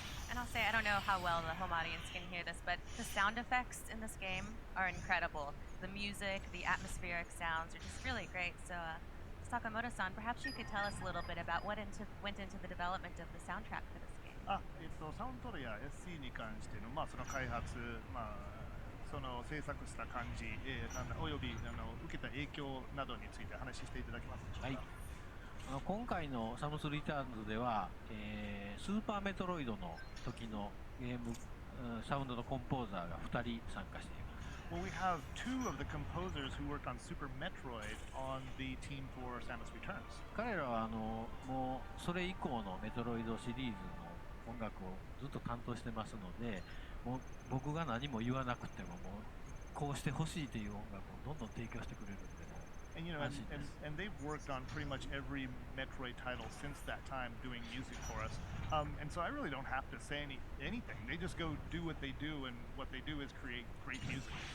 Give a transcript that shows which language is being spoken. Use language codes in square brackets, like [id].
[en] And I'll say, I don't know how well the home audience can hear this, but the sound effects in this game are incredible. The music, the atmospheric sounds are just really great. So, Sakamoto-san, perhaps you could tell us a little bit about what went into the development of the soundtrack for this game. [ja] サウンドトロや SC に関しての、その開発、その制作した感じ、および受けた影響などについて話していただけますでしょうか。今回のサムスリターンズでは、スーパーメトロイドの時のゲームサウンドのコンポーザーが2人参加しています。 [en] Well, we have two of the composers who worked on Super Metroid on the team for Samus Returns. [ja] 彼らはもうそれ以降のメトロイドシリーズの音楽をずっと担当してますので、もう僕が何も言わなくても、もうこうしてほしいという音楽をどんどん提供してくれるんで、 [en] And you know, and they've worked on pretty much every Metroid title since that time, doing music for us. And so I really don't have to say anything. They just go do what they do, and what they do is create great music.